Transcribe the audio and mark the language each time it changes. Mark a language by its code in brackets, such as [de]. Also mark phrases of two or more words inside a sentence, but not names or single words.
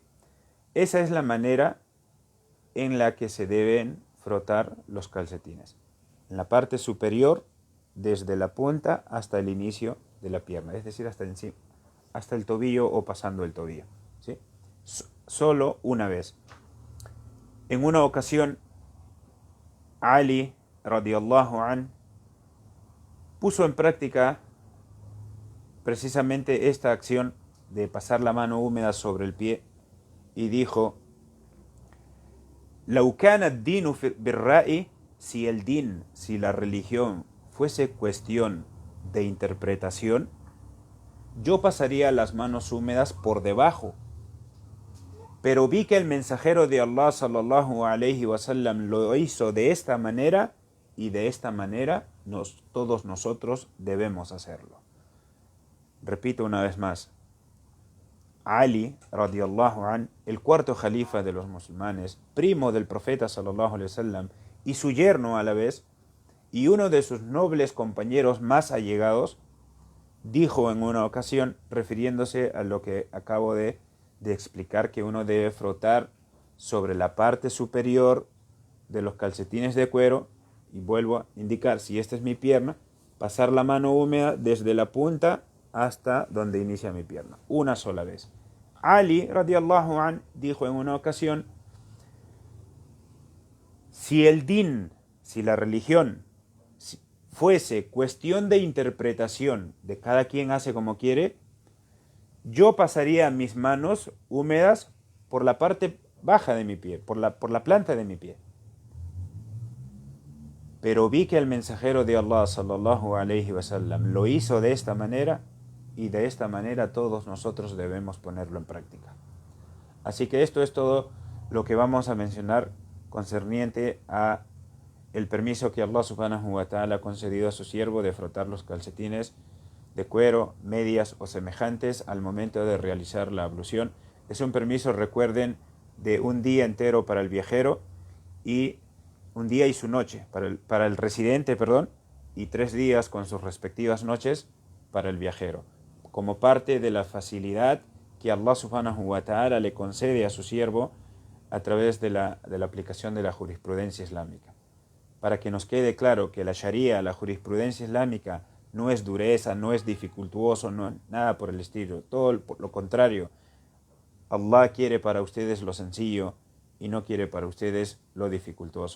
[es] Esa es la manera en la que se deben frotar los calcetines. En la parte superior, desde la punta hasta el inicio de la pierna, es decir, hasta el tobillo o pasando el tobillo, ¿sí? Solo una vez. En una ocasión, Ali, [ar] رضي الله عن, [es] puso en práctica precisamente esta acción de pasar la mano húmeda sobre el pie y dijo: [ar] "لو كان الدين بالرأي", [es] si la religión fuese cuestión de interpretación, yo pasaría las manos húmedas por debajo. Pero vi que el mensajero de Allah [ar] صلى الله عليه وسلم [es] lo hizo de esta manera, y de esta manera todos nosotros debemos hacerlo. Repito una vez más. Ali, [ar] رضي الله عن, [es] el cuarto califa de los musulmanes, primo del profeta [ar] صلى الله عليه وسلم, [es] y su yerno a la vez, y uno de sus nobles compañeros más allegados, dijo en una ocasión, refiriéndose a lo que acabo de explicar, que uno debe frotar sobre la parte superior de los calcetines de cuero, y vuelvo a indicar, si esta es mi pierna, pasar la mano húmeda desde la punta hasta donde inicia mi pierna, una sola vez. Ali, [ar] رضي الله عن, [es] dijo en una ocasión: si la religión fuese cuestión de interpretación, de cada quien hace como quiere, yo pasaría mis manos húmedas por la parte baja de mi pie, por la planta de mi pie. Pero vi que el mensajero de Allah [ar] صلى الله عليه وسلم [es] lo hizo de esta manera, y de esta manera todos nosotros debemos ponerlo en práctica. Así que esto es todo lo que vamos a mencionar concerniente a el permiso que Allah [ar] سبحانه وتعالى [es] ha concedido a su siervo de frotar los calcetines de cuero, medias o semejantes al momento de realizar la ablución. Es un permiso, recuerden, de un día entero para el viajero, y un día y su noche para el residente, y 3 días con sus respectivas noches para el viajero, como parte de la facilidad que Allah [ar] سبحانه وتعالى [es] le concede a su siervo a través de la aplicación de la jurisprudencia islámica. Para que nos quede claro que la Sharia, la jurisprudencia islámica, no es dureza, no es dificultuoso, no, nada por el estilo. Todo lo contrario. Allah quiere para ustedes lo sencillo y no quiere para ustedes lo dificultuoso.